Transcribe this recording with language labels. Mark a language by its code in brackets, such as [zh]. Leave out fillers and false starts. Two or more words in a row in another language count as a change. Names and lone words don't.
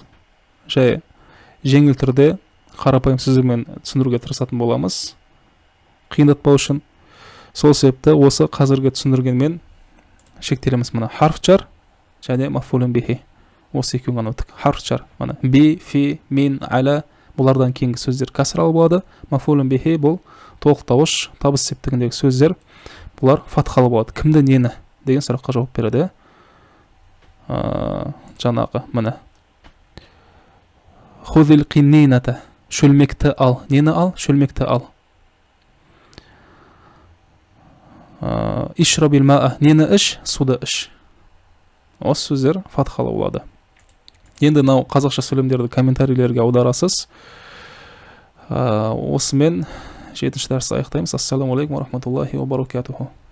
[kk] Жай жеңіл түрде қарапайым сөздермен түсіндіруге тырысатын боламыз. Қиындатпау үшін. Сол себепті осы қазіргі түсіндіргенмен шектелеміз. [ar] حرف جر [kk] және [ar] مفعول به. [kk] Осы екеуін ғана өттік. [ar] حرف جر. [kk] Би, [ar] في، من، على. [kk] Бұлардан кейінгі сөздер кәсіралы болады. [ar] مفعول به [kk] бұл толықтауыш, табыс септігіндегі сөздер. Бұлар фатхалы болады. Кімді, нені деген сұраққа жауап береді. Жаңағы [ar] خذ القنينة. [kk] Шөлмекті ал. Нені ал? Шөлмекті ал. [ar] اشرب الماء. [kk] Нені іш? Суды іш. Осы сөздер фатхалы болады. Енді қазақша сөйлемдерді комментарийлерге аударасыз. Осымен 7-ші дәрісті аяқтаймыз. [ar] السلام عليكم ورحمة الله وبركاته.